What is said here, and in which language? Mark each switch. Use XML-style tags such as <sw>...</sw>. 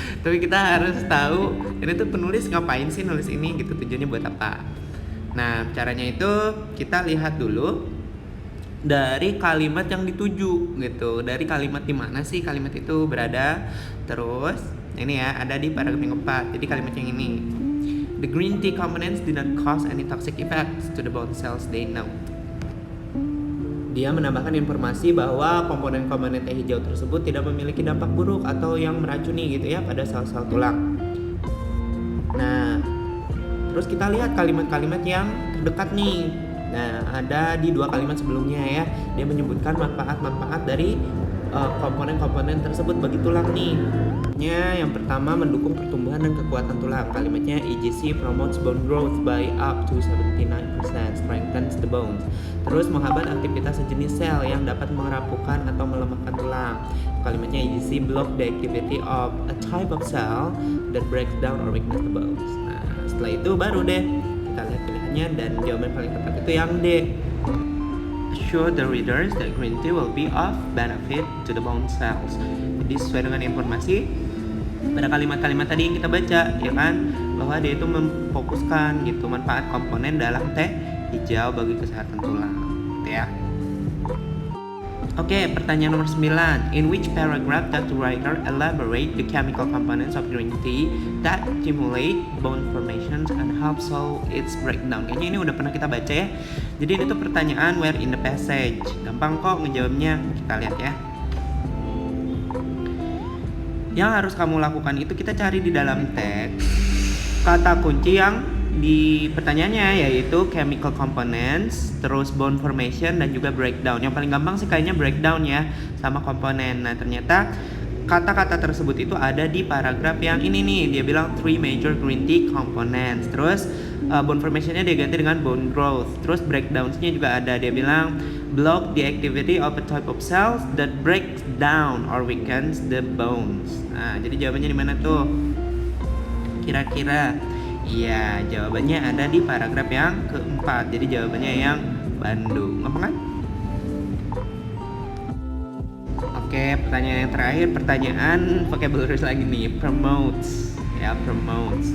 <id>Tapi kita harus tahu ini tuh penulis ngapain sih nulis ini gitu, tujuannya buat apa. Nah, caranya itu kita lihat dulu dari kalimat yang dituju gitu. Dari kalimat di mana sih kalimat itu berada. Terus ini ya ada di paragraf yang keempat. Jadi kalimat yang ini.</id> <en>The green tea components did not cause any toxic effects to the bone cells they know.</en> <id>Dia menambahkan informasi bahwa komponen-komponen teh hijau tersebut tidak memiliki dampak buruk atau yang meracuni gitu ya pada sel-sel tulang. Nah, terus kita lihat kalimat-kalimat yang terdekat nih. Nah, ada di dua kalimat sebelumnya ya. Dia menyebutkan manfaat-manfaat dari komponen-komponen tersebut bagi tulang nih. Yang pertama mendukung pertumbuhan dan kekuatan tulang.</id> <en>Kalimatnya EGC promotes bone growth by up to 79%, strengthens the bones.</en> <id>Terus menghambat aktivitas sejenis sel yang dapat merapuhkan atau melemahkan tulang.</id> <en>Kalimatnya EGC block the activity of a type of cell that breaks down or weakens the bones.</en> <id>Nah, setelah itu baru deh kita lihat pilihannya dan jawaban paling tepat itu yang D.</id> <en>Assure the readers that green tea will be of benefit to the bone cells.</en> <id>Jadi sesuai dengan informasi pada kalimat-kalimat tadi yang kita baca ya kan, bahwa dia itu memfokuskan gitu manfaat komponen dalam teh hijau bagi kesehatan tulang gitu ya. Oke, pertanyaan nomor 9.</id> <en>In which paragraph does the writer elaborate the chemical components of green tea that stimulate bone formations and help slow its breakdown?</en> <id>Kayaknya ini udah pernah kita baca ya. Jadi ini tuh pertanyaan</id> <en>where in the passage.</en> <id>Gampang kok ngejawabnya. Kita lihat ya. Yang harus kamu lakukan itu kita cari di dalam teks kata kunci yang di pertanyaannya, yaitu chemical components, terus bone formation dan juga breakdown. Yang paling gampang sih kayaknya breakdown ya sama komponen. Nah, ternyata kata-kata tersebut itu ada di paragraf yang ini nih. Dia bilang</id> <en>3 major green tea components.</en> <id>Terus bone formationnya dia ganti dengan bone growth. Terus breakdowns-nya juga ada. Dia bilang</id> <en>block the activity of a type of cells that breaks down or weakens the bones.</en> <id>Nah, jadi jawabannya di mana tuh? Kira-kira? Iya, jawabannya ada di paragraf yang keempat. Jadi jawabannya yang Bandung. Apa kan? Oke, pertanyaan yang terakhir, pertanyaan vocabulary lagi nih. Promotes. Ya, promotes.</id>